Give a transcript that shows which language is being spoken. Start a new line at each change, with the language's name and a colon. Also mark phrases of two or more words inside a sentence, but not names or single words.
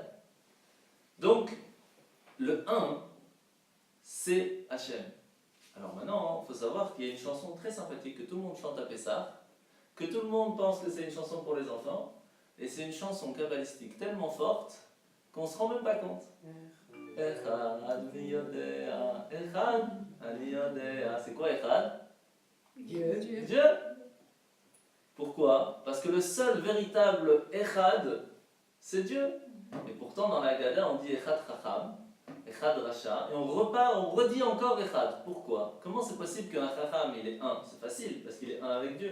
French: Donc, le 1, c'est Hachem. Alors maintenant, il faut savoir qu'il y a une chanson très sympathique que tout le monde chante à Pessah, que tout le monde pense que c'est une chanson pour les enfants, et c'est une chanson kabbalistique tellement forte qu'on ne se rend même pas compte.
Hebrew: אחד אני יודע, אחד אני יודע.
French: C'est quoi Echad? Dieu. Dieu. Pourquoi? Parce que le seul véritable Echad, c'est Dieu. Et pourtant dans la Haggadah on dit
Hebrew: אחד חכם, אחד רשע,
French: et on redit encore Echad. Pourquoi? Comment c'est possible qu'un Chacham il est 1? C'est facile, parce qu'il est 1 avec Dieu.